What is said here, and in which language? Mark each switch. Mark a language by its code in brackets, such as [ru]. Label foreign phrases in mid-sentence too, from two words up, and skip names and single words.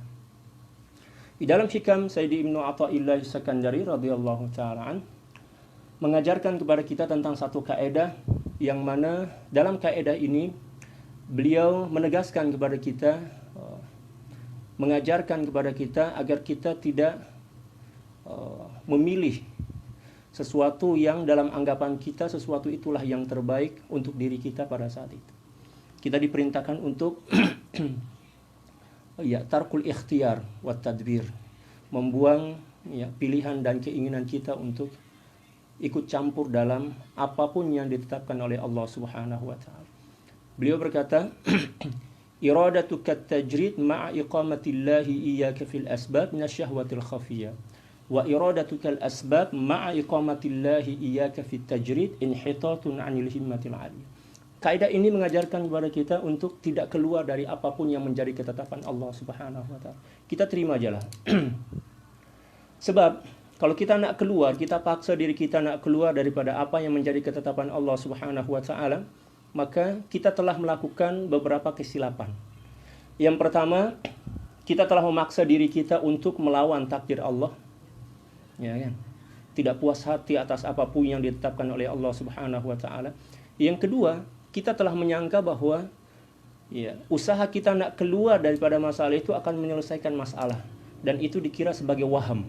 [id] Di dalam hikam Sayyidi Ibnu Athaillah Sakandari [ar] رضي الله تعالى عن [id] mengajarkan kepada kita tentang satu kaidah yang mana dalam kaidah ini beliau menegaskan kepada kita, mengajarkan kepada kita agar kita tidak memilih sesuatu yang dalam anggapan kita sesuatu itulah yang terbaik untuk diri kita pada saat itu. Kita diperintahkan untuk ya, [ar] ترك الاختيار والتدبير, [id] membuang, ya, pilihan dan keinginan kita untuk ikut campur dalam apapun yang ditetapkan oleh Allah [ar] سبحانه وتعالى. Beliau berkata, إرادتك التجريد مع إقامة الله إياك في الأسباب من الشهوة الخفية وإرادتك الأسباب مع إقامة الله إياك في التجريد انحطاط عن الهمة العلية. [id] Kaidah ini mengajarkan kepada kita untuk tidak keluar dari apapun yang menjadi ketetapan Allah [ar] سبحانه وتعالى. [ms] Kita terima ajalah. Sebab kalau kita nak keluar, kita paksa diri kita nak keluar daripada apa yang menjadi ketetapan Allah [ar] سبحانه وتعالى, [ms] maka kita telah melakukan beberapa kesilapan. Yang pertama, kita telah memaksa diri kita untuk melawan takdir Allah. Ya kan? Tidak puas hati atas apapun yang ditetapkan oleh Allah [ar] سبحانه وتعالى. [ms] Yang kedua, kita telah menyangka bahwa, ya, usaha kita nak keluar daripada masalah itu akan menyelesaikan masalah, dan itu dikira sebagai waham.